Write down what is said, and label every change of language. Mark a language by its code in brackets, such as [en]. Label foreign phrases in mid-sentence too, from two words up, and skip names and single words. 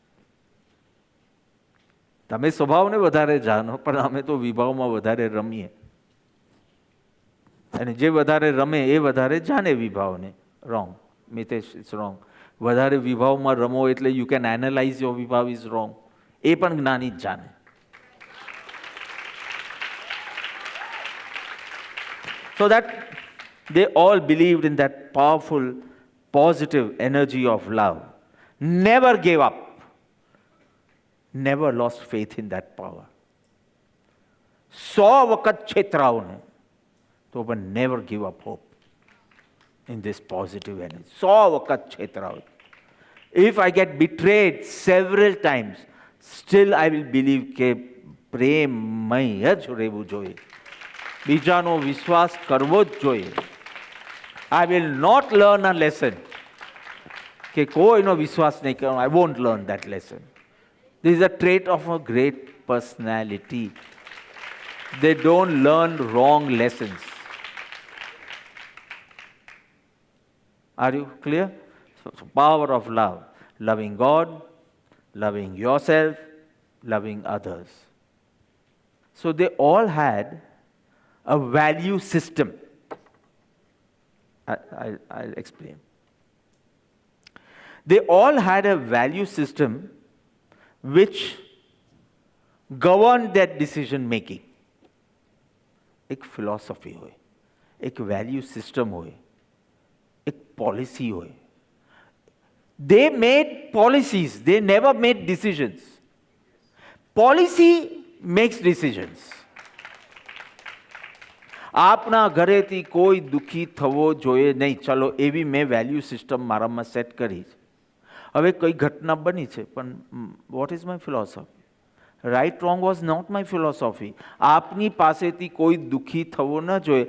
[gu] તમે સ્વભાવને વધારે જાણો, પણ અમે તો વિભાવમાં વધારે રમીએ. અને જે વધારે રમે એ વધારે જાણે વિભાવને. [en] Wrong, Mitesh, it's wrong. [gu] વધારે વિભાવમાં રમો એટલે [en] you can analyze your [gu] વિભાવ [en] is wrong. [gu] એ પણ જ્ઞાની જ જાણે. [en] So that they all believed in that powerful, positive energy of love. Never gave up. Never lost faith in that power. [gu] 100 વખત છેતરાઓ ને તો પણ [en] never give up hope in this positive energy. [gu] 100 વખત છેતરાઓ. [en] If I get betrayed several times, still I will believe [gu] કે પ્રેમમય જ રહેવું જોઈએ. બીજાનો વિશ્વાસ કરવો જ જોઈએ. [en] I will not learn a lesson [gu] કે કોઈનો વિશ્વાસ નહીં કરવાનો. [en] I won't learn that lesson. This is a trait of a great personality. They don't learn wrong lessons. Are you clear? So power of love. Loving God, loving yourself, loving others. So they all had a value system. I'll explain. They all had a value system which governed their decision making. [hi] एक philosophy होए, एक [en] value system [hi] होए, एक policy होए. [en] They made policies, they never made decisions. Policy makes decisions. [gu] આપના ઘરેથી કોઈ દુઃખી થવો જોઈએ નહીં, ચલો એવી મેં [en] value system [gu] મારામાં સેટ કરી છે. હવે કઈ ઘટના બની છે, પણ [en] what is my philosophy? right wrong was not my philosophy. [gu] આપની પાસેથી કોઈ દુઃખી થવો ન જોઈએ.